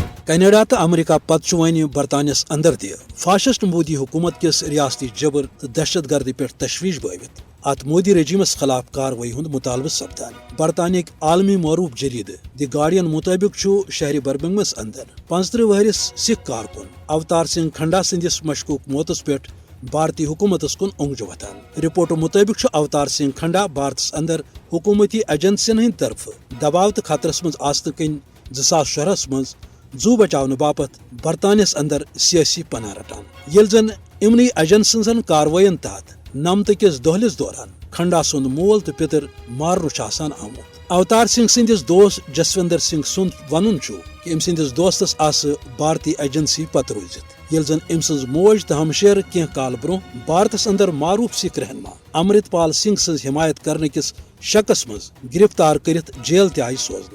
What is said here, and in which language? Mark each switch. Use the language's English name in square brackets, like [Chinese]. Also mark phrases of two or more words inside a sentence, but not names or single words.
[Kashmiri] کینیڈا تو امریکہ پتہ ون برطانیہ اندر تہ فاشسٹ مودی حکومت کس ریاستی جبر تو دہشت گردی پہ تشویش بٲوِتھ ات مودی رجیمس خلاف کاروٲیی ہند مطالبہ سپدان۔ برطانیہ عالمی معروف جرید دی گارڈین مطابق شہر برمنگمس اندر 35 وہرس سکھ کارکن اوتار سنگھ کھنڈا سندس مشکوک موتس پہ بھارتی حکومتس کن اونگجہ وتھان۔ رپورٹو مطابق اوتار سنگھ کھنڈا بھارتس اندر حکومتی ایجنسین ہند طرف دباؤ تو خطرس مز آسنہ کن 2016 مز زو بچاؤن باپت برطانیہ اندر سیاسی پناہ رٹان، یل زن امنی ایجنسن سن کاروائین تحت 9 کس دہلس دوران کھنڈا سند مول تو پتر مارن آمت۔ اوتار سنگھ سندس دوست جسوندر سنگھ سند ون کہ ام سندس دوستس آس بھارتی ایجنسی پتہ روزت، یل زن ام سن موج تو ہمشیر کی کال برو بھارتس اندر معروف سکھ رہنما امرت پال سنگھ سن حمایت کرنے کس شکس مز گرفتار کرت جیل تہ آئی سوزنہ۔